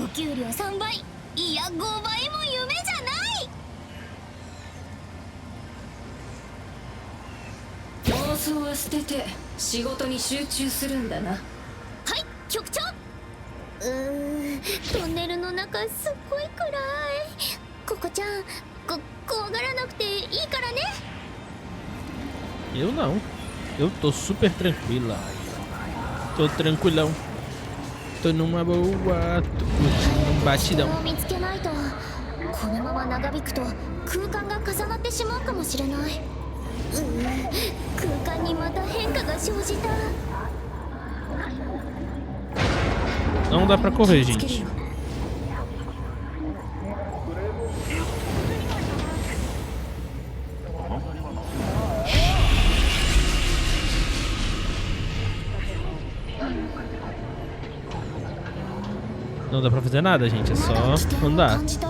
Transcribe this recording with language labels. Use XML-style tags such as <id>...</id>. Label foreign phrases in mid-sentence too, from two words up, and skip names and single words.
<ja>お給料3倍、いや5倍も夢じゃない。妄想は捨てて仕事に集中するんだな。はい、局長。トンネルの中すっごい暗い。ココちゃん、怖がらなくていいからね。</ja> <pt>Eu não. Eu tô super tranquila. Tô tranquilão. Tô numa boa. Tô curtindo um batidão.</pt> <ja>見つけないと、このまま長引くと空間が重なってしまうかもしれない。空間にまた変化が生じた。</ja> <pt>Não dá pra correr, gente. Não dá pra fazer nada, gente. É só andar.</pt>